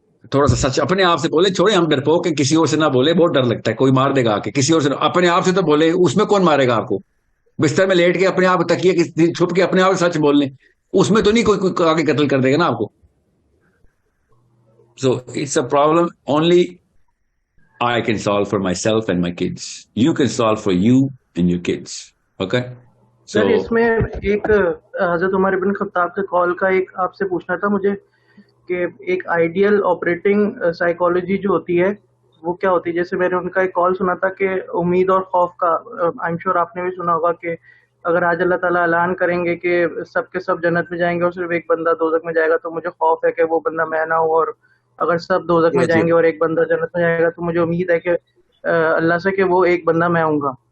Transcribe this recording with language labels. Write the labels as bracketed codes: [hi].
[ur] تھوڑا سا سچ اپنے آپ سے بولے، چھوڑے ہم ڈرپوک ہیں، کسی اور سے نہ بولے، بہت ڈر لگتا ہے کوئی مار دے گا آ کے. کسی اور سے اپنے آپ سے تو بولے، اس میں کون مارے گا آپ کو؟ بستر میں لیٹ کے اپنے آپ تکیے چھپ کے اپنے آپ سچ بول لیں، اس میں تو نہیں کوئی آگے قتل کر دے گا نا آپ کو. [en] So it's a problem only I can solve for myself and my kids. You can solve for you and your kids. Okay? [ur] سر اس میں ایک حضرت عمر بن خطاب کے قول کا ایک آپ سے پوچھنا تھا مجھے کہ ایک آئیڈیل آپریٹنگ سائیکالوجی جو ہوتی ہے وہ کیا ہوتی ہے؟ جیسے میں نے ان کا ایک کال سنا تھا کہ امید اور خوف کا، [en] I am sure [ur] آپ نے بھی سنا ہوگا کہ اگر آج اللہ تعالیٰ اعلان کریں گے کہ سب کے سب جنت میں جائیں گے اور صرف ایک بندہ دوزخ میں جائے گا تو مجھے خوف ہے کہ وہ بندہ میں نہ ہوں، اور اگر سب دوزخ میں جائیں گے اور ایک بندہ جنت میں جائے گا تو مجھے امید ہے کہ اللہ سے کہ وہ ایک بندہ میں ہوں گا.